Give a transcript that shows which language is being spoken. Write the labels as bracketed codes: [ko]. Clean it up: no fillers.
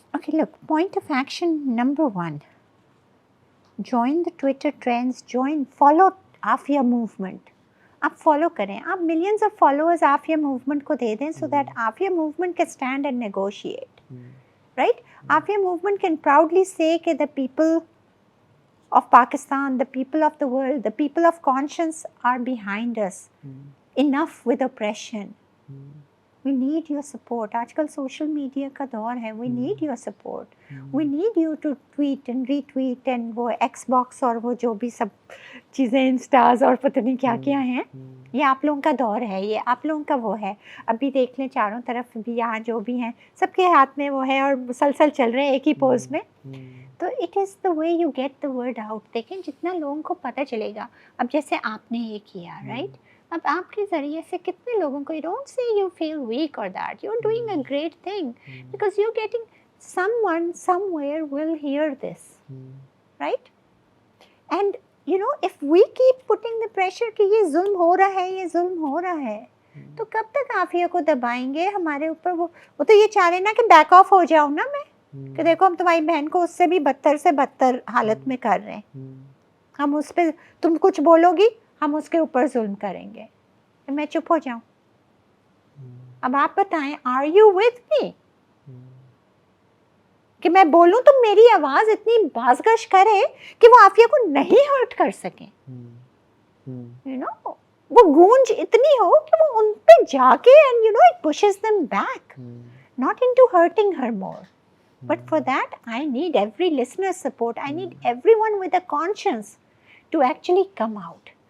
[en] Okay, look, point of action number 1. Join the Twitter trends, follow Afia movement. [ur] آپ follow کریں، آپ millions of followers Aafia movement کو دے دیں [en] So that Aafia movement can stand and negotiate, right. Aafia movement can proudly say that the people of Pakistan, the people of the world, the people of conscience are behind us, enough with oppression. We need your support. [ur] آج کل social media کا دور ہے، [en] We need your support. We need you to tweet and [ur] re tweet and وہ x box اور وہ جو بھی سب چیزیں انسٹاز اور پتہ نہیں کیا کیا ہیں. یہ آپ لوگوں کا دور ہے، یہ آپ لوگوں کا وہ ہے. ابھی دیکھ لیں چاروں طرف بھی یہاں جو بھی ہیں سب کے ہاتھ میں وہ ہے اور مسلسل چل رہے ہیں ایک ہی پوز میں. [en] تو it is the way you get the word out. [ur] دیکھیں جتنا لوگوں کو پتہ چلے گا، اب جیسے آپ نے یہ کیا [en] right, [ur] اب آپ کے ذریعے سے کتنے لوگوں کو، [en] Don't see you feel weak اور that you are doing a great thing because you getting someone somewhere will hear this right. And you know if we keep putting the pressure [ur] کہ یہ ظلم ہو رہا ہے، یہ ظلم ہو رہا ہے، تو کب تک عافیہ کو دبائیں گے ہمارے اوپر. وہ تو یہ چاہ رہے نا کہ بیک آف ہو جاؤ نا میں، کہ دیکھو ہم تمہاری بہن کو اس سے بھی بدتر سے بدتر حالت میں کر رہے ہیں، ہم اس پہ، تم کچھ بولو گی ہم اس کے اوپر ظلم کریں گے، میں چپ ہو جاؤں. اب آپ بتائیں [en] are you with me [ur] کہ میں بولوں تو میری آواز اتنی بازگش کرے کہ وہ عافیہ کو نہیں ہرٹ کر سکیں، یو نو وہ گونج اتنی ہو کہ وہ ان پہ جا کے [en] And you know it pushes them back not into hurting her more. But for that I need every listener's support. I need everyone with a conscience to actually come out.